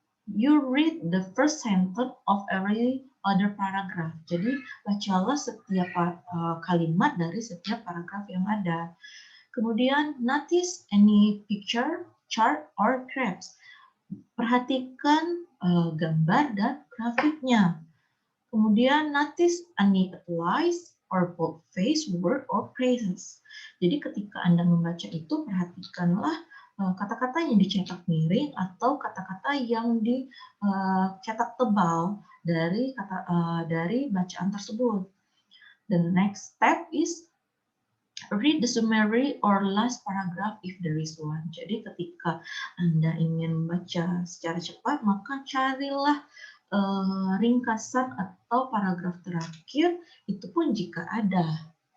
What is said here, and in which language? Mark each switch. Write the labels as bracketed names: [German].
[English] You read the first sentence of every other paragraph. [Indonesian] Jadi bacalah setiap kalimat dari setiap paragraf yang ada. Kemudian [English] notice any picture, chart, or graphs. [Indonesian] Perhatikan gambar dan grafiknya. Kemudian [English] notice any lies or boldface word or phrases. [Indonesian] Jadi ketika Anda membaca itu perhatikanlah kata-kata yang dicetak miring atau kata-kata yang dicetak tebal dari bacaan tersebut. [English] The next step is read the summary or last paragraph if there is one. [Indonesian] Jadi ketika Anda ingin membaca secara cepat, maka carilah ringkasan atau paragraf terakhir, itu pun jika ada.